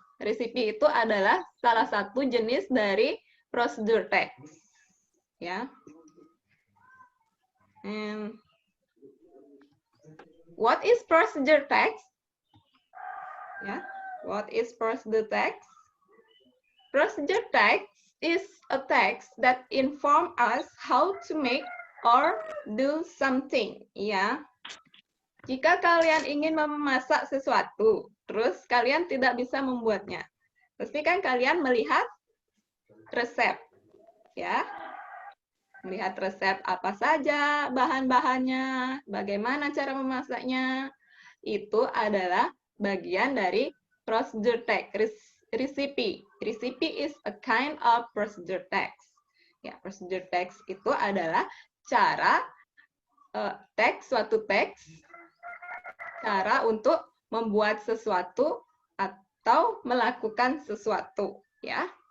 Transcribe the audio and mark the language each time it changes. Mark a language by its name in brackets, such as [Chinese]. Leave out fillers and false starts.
[Indonesian] Recipe itu adalah salah satu jenis dari procedure text, ya. [English] And what is procedure text? Yeah, what is procedure text? Procedure text is a text that inform us how to make or do something. [Indonesian] Ya, jika kalian ingin memasak sesuatu, terus kalian tidak bisa membuatnya, pasti kan kalian melihat resep, ya. Melihat resep apa saja bahan-bahannya, bagaimana cara memasaknya, itu adalah bagian dari procedure text, recipe. [English] Recipe is a kind of procedure text. [Indonesian] Ya, procedure text itu adalah cara teks, suatu teks, cara untuk membuat sesuatu atau melakukan sesuatu, ya.